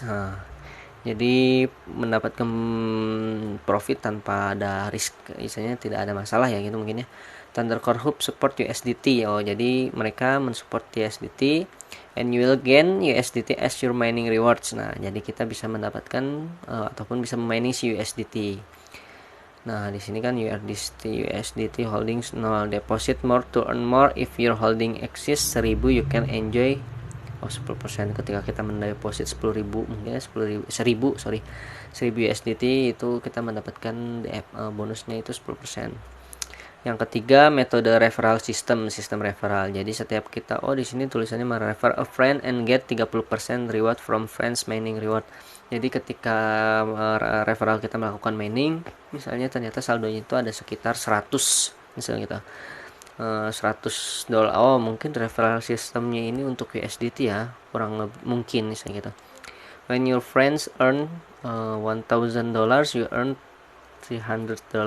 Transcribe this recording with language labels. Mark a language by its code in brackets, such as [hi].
[id] Nah, jadi mendapatkan profit tanpa ada risk, misalnya tidak ada masalah ya gitu mungkin ya. [en] Thunder Core Hub support USDT. [id] Oh, jadi mereka mensupport USDT [en] and you will gain USDT as your mining rewards. [id] Nah, jadi kita bisa mendapatkan ataupun bisa memining si USDT. Nah, di sini kan USDT holdings 0, [en] deposit more to earn more, if your holding exceeds 1000 you can enjoy 10% [id] ketika kita mendeposit 10.000, mungkin 10.000 USDT itu kita mendapatkan bonusnya itu 10%. Yang ketiga, metode referral system referral. Jadi setiap kita di sini tulisannya merefer [en] a friend and get 30% reward from friends mining reward. [id] Jadi ketika referral kita melakukan mining, misalnya ternyata saldonya itu ada sekitar 100, misalnya kita $100. Mungkin referral sistemnya ini untuk USDT ya, kurang lebih mungkin misalnya gitu. [en] When your friends earn $1,000, you earn $300.